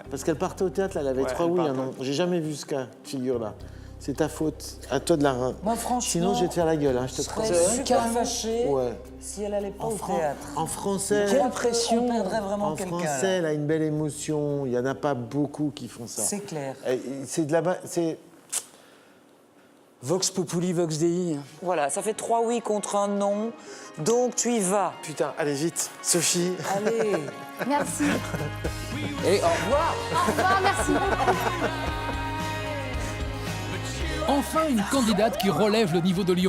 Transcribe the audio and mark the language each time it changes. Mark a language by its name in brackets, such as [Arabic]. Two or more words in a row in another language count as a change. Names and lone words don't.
[French] Parce qu'elle partait au théâtre, là, elle avait 3 oui, un non. J'ai jamais vu ce cas de figure-là. C'est ta faute. À toi de la... Moi, franchement... Sinon, je vais te faire la gueule, hein, je te serais super fâchée si elle allait pas au théâtre. En français... Quelle pression, on perdrait vraiment quelqu'un. En français, elle a une belle émotion. Il n'y en a pas beaucoup qui font ça. C'est clair. C'est de la... [Latin] Vox populi, vox dei. [French] Voilà, ça fait 3 oui contre un non, donc tu y vas. Putain, allez vite, Sophie. Allez. Merci. Et au revoir. Au revoir, merci. Enfin, une candidate qui relève le niveau de Lyon.